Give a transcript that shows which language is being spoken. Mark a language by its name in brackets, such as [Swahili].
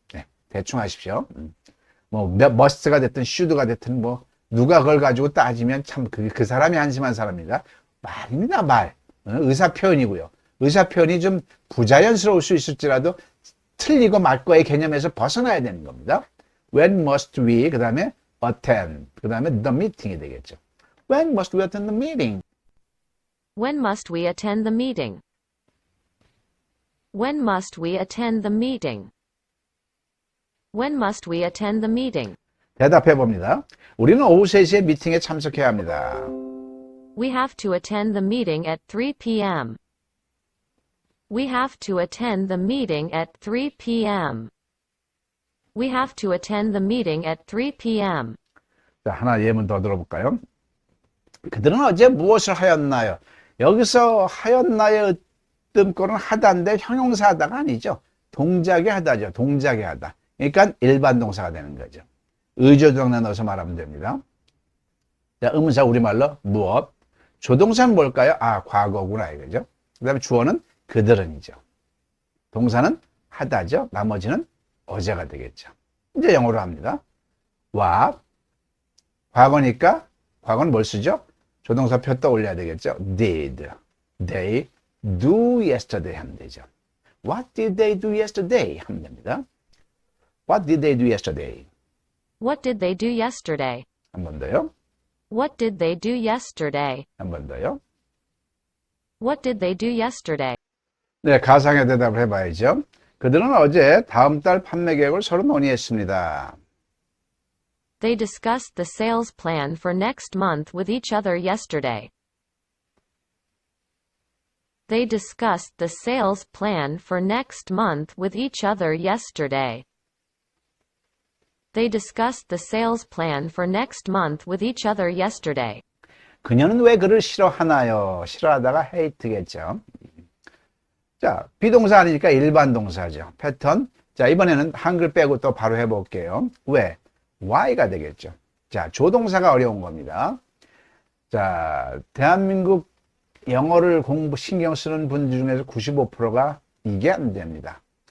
[Korean] 네, 대충 하십시오. 뭐 must가 됐든 should가 됐든 뭐 누가 그걸 가지고 따지면 참 그 사람이 한심한 사람입니다. 말입니다. 말. 의사 표현이고요. 의사 표현이 좀 부자연스러울 수 있을지라도 틀리고 맞고의 개념에서 벗어나야 되는 겁니다. [English] When must we, [Korean] 그 다음에 attend, 그 다음에 [English] the meeting [Korean] 이 되겠죠. [English] When must we attend the meeting? When must we attend the meeting? When must we attend the meeting? When must we attend the meeting? [Korean] 대답해 봅니다. 우리는 오후 3시에 미팅에 참석해야 합니다. [English] We have to attend the meeting at 3 p.m. We have to attend the meeting at 3 p.m. We have to attend the meeting at 3 p.m. [Korean] 자, 하나 예문 더 들어볼까요? 그들은 어제 무엇을 하였나요? 여기서 하였나요? 뜸꼴은 하다인데 형용사 하다가 아니죠. 동작의 하다죠. 동작의 하다. 그러니까 일반 동사가 되는 거죠. 의조동사 넣어서 말하면 됩니다. 자, 의문사 우리말로 무엇? 조동사는 뭘까요? 아, 과거구나 이거죠. 그 다음에 주어는 그들은이죠. 동사는 하다죠. 나머지는 어제가 되겠죠. 이제 영어로 합니다. What? 과거니까 과거는 뭘 쓰죠? 조동사 표 떠올려야 되겠죠. [English] Did they do yesterday [Korean] 하면 되죠. [English] What did they do yesterday [Korean] 하면 됩니다. [English] What did they do yesterday? What did they do yesterday? [Korean] 한 번 더요. [English] What did they do yesterday? [Korean] 한 번 더요. [English] What did they do yesterday? [Korean] 네, 가상의 대답을 해봐야죠. 그들은 어제 다음 달 판매 계획을 서로 논의했습니다. [English] They discussed the sales plan for next month with each other yesterday. They discussed the sales plan for next month with each other yesterday. They discussed the sales plan for next month with each other yesterday. [Korean] 그녀는 왜 그를 싫어하나요? 싫어하다가 hate겠죠. 자, 비동사 아니니까 일반 동사죠. 패턴. 자, 이번에는 한글 빼고 또 바로 해볼게요. 왜? why가 되겠죠. 자, 조동사가 어려운 겁니다. 자, 대한민국 영어를 신경 쓰는 분들 중에서 95%가 이게 안 됩니다.